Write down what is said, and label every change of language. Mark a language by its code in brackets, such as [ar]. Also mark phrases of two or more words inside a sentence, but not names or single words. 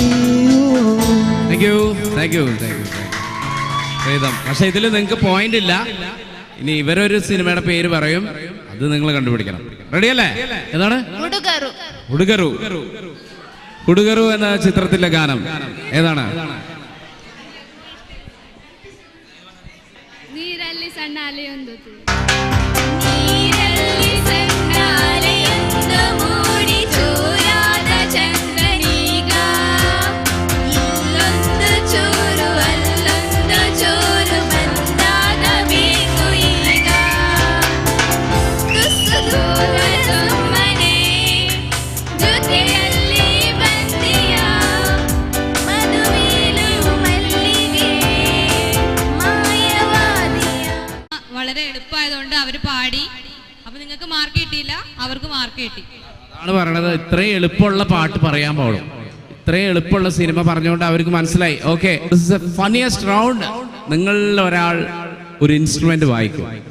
[en] thank you. [ml] പ്രീതം, പക്ഷെ ഇതിൽ നിങ്ങൾക്ക് പോയിന്റ് ഇല്ല. ഇനി ഇവരൊരു സിനിമയുടെ പേര് പറയും, അത് നിങ്ങൾ കണ്ടുപിടിക്കണം. റെഡിയല്ലേ? ഏതാണ്? ഉടുകരു എന്ന ചിത്രത്തിലെ ഗാനം ഏതാണ്? [kn] ನೀರಲ್ಲಿ ಸಣ್ಣ ಅಲೆಯೊಂದು ನೀರಲ್ಲಿ ಸಣ್ಣ ಅಲೆಯೊಂದು ಮೂಡಿ ಚೂರಾದ ಚಂದ್ರನೀಗ ಇಲ್ಲೊಂದು ಚೂರು ಅಲ್ಲೊಂದು ಚೂರು ಬಂದಾಗ ಬೇಕು ಈಗ ತುಸು ದೂರ ಸುಮ್ಮನೆ ಜೊತೆಯಲ್ಲಿ ಬಂದಿಯ ಮದುವೆಲು ಮಲ್ಲಿಗೆ ಮಾಯವಾದಿಯ. [ml] വളരെ എളുപ്പമായതുകൊണ്ട് അവര് പാടി. അപ്പൊ നിങ്ങൾക്ക് മാർക്ക് കിട്ടിയില്ല, അവർക്ക് മാർക്ക് കിട്ടി. അതാണ് പറയണത്. ഇത്രയും എളുപ്പമുള്ള പാട്ട് പറയാൻ പാടും. ഇത്രയും എളുപ്പമുള്ള സിനിമ പറഞ്ഞുകൊണ്ട് അവർക്ക് മനസ്സിലായി. [en] okay, this is a funniest round. [ml] നിങ്ങളിൽ ഒരാൾ ഒരു ഇൻസ്ട്രുമെന്റ് വായിക്കും.